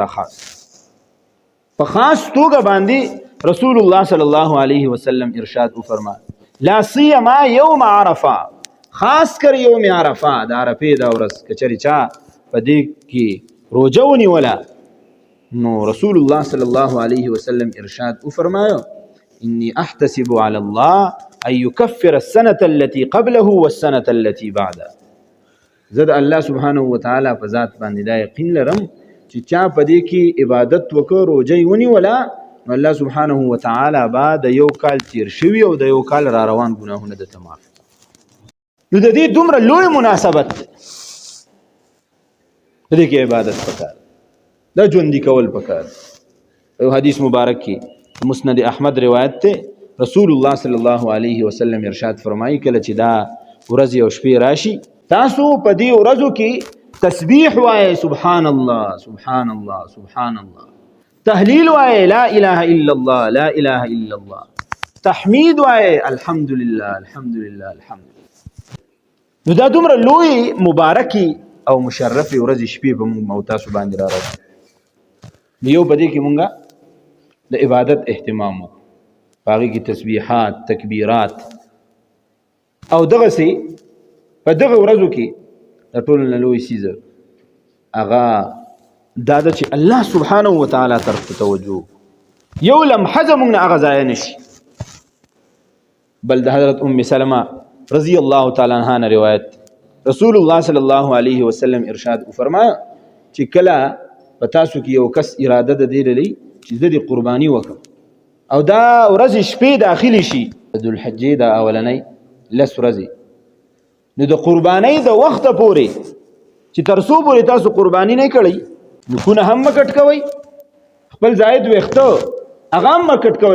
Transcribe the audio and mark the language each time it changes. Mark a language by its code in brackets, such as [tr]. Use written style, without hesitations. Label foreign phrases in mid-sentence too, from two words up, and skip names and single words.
[ps] په خاص توګه باندې رسول الله صلی الله علیه وسلم ارشاد وفرمایي [ar] لا سیما یوم عرفه، [ps] خاص کر یوم عرفه د عرفې دا ورځ کچری چا په دې کې روزه ونیوله نو رسول الله صلی الله علیه وسلم ارشاد وفرمایي [ar] انی احتسب علی الله ان یکفر السنة التي قبله والسنة التي بعده. [ps] زه د الله سبحانه وتعالی په ذات باندې دا یقین لرم چې چا په دې کې عبادت وکړ، روزه یې ونیوله، الله سبحانه وتعالی با د یو کال تیر شوي او د یو کال را روان ګناهونه درته معاف. نو د دې دومره لوی مناسبت دی، د دې کې عبادت پکار، دا ژوندي کول پکار. یو حدیث مبارک کې مسند احمد روایت ته رسول الله صلی الله علیه وسلم ارشاد فرمایي کله چې دا ورځ او شپې راشي تاسو په دې ورځو کې تسبیح وایي [ar] سبحان الله سبحان الله سبحان الله، [ps] تهلیل وایي [ar] لا اله الا الله لا اله الا الله، [ps] تحمید وایي [ar] الحمد لله الحمد لله الحمد لله. [ps] نو دا دومره لوی مبارکي او مشرف ورځ شپې په موږ او تاسو باندې را راځي. یو په دې کې مونږه د عبادت اهتمام وکړو، باقي کې تسبیحات تکبیرات او دغه سي په دغه ورځو کې د ټولو نه لوی څیز هغه دا ده چې الله سبحانه وتعالی طرف ته توجه یو لمحه زموږ نه هغه ضایع نشي. بل د حضرت ام سلمہ رضی الله تعالی عنها نه روایت رسول الله صلی الله علیه وسلم ارشاد فرمایا چې کله په تاسو کې یو کس اراده د دې لري چې د قرباني وکړي او دا ورځ شپې داخلي شي د ذوالحجې د اولنۍ لس ورځې، نو د قربانۍ د وخته پورې چې تر څو پورې تاسو قرباني نه کړئ نکونه هم مه کټ کوئ، خپل زاید ویښته هغه هم مه کټ کوئ.